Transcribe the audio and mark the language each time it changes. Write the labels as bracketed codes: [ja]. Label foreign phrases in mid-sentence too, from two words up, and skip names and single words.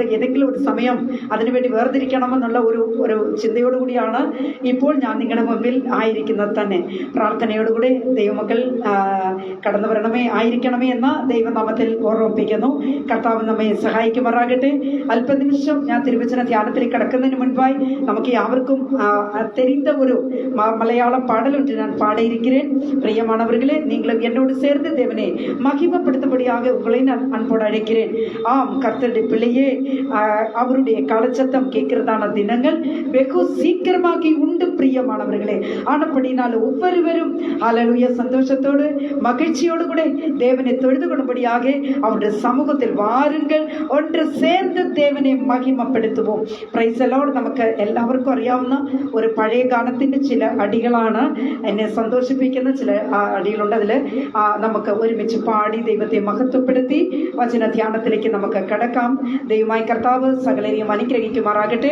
[ml] ഏതെങ്കിലും ഒരു സമയം അതിനുവേണ്ടി വേർതിരിക്കണമെന്നുള്ള ഒരു ചിന്തയോടുകൂടിയാണ് ഇപ്പോൾ ഞാൻ നിങ്ങളുടെ മുമ്പിൽ ആയിരിക്കുന്നത് തന്നെ. പ്രാർത്ഥനയോടുകൂടി ദൈവമക്കൾ കടന്നു വരണമേ, ആയിരിക്കണമേ എന്ന ദൈവനാമത്തിൽ ഓർമ്മിപ്പിക്കുന്നു. കർത്താവ് നമ്മെ സഹായിക്കുമാറാകട്ടെ. അല്പനിമിഷം ഞാൻ തിരുവചന ധ്യാനത്തിലേക്ക് കടക്കുന്നതിന് മുൻപായി നമുക്ക് [ta] யாவருக்கும் தெரிந்த ஒரு மலையாள பாடல் ஒன்று நான் பாட இருக்கிறேன். பிரியமானவர்களே, நீங்களும் என்னோடு சேர்ந்து தேவனை மகிமைப்படுத்தும்படியாக உங்களை நான் அன்போடு அழைக்கிறேன். ஆம், கர்த்தருடைய பிள்ளையே, அவருடைய காலச்சத்தம் கேட்கிறதான தினங்கள் வெகு சீக்கிரமாகி உண்டு பிரியமானவர்களே. ஆனப்படினால் ஒவ்வொருவரும் ஹல்லேலூயா சந்தோஷத்தோடு மகிழ்ச்சியோடு கூட தேவனை தொழுது கொள்ளும்படியாக அவருடைய சமூகத்தில் வாருங்கள், ஒன்று சேர்ந்து தேவனை മഹിമപ്പെടുത്തുவோം. [en] Praise the Lord. [ml] നമുക്ക് എല്ലാവർക്കും അറിയാവുന്ന ഒരു പഴയ ഗാനത്തിൻ്റെ ചില അടികളാണ് എന്നെ സന്തോഷിപ്പിക്കുന്ന ചില അടികളുണ്ട്. അതിൽ നമുക്ക് ഒരുമിച്ച് പാടി ദൈവത്തെ മഹത്വപ്പെടുത്തി വചന ധ്യാനത്തിലേക്ക് നമുക്ക് കടക്കാം. ദൈവമായ കർത്താവ് സകലരെയും അനുഗ്രഹിക്കുമാറാകട്ടെ.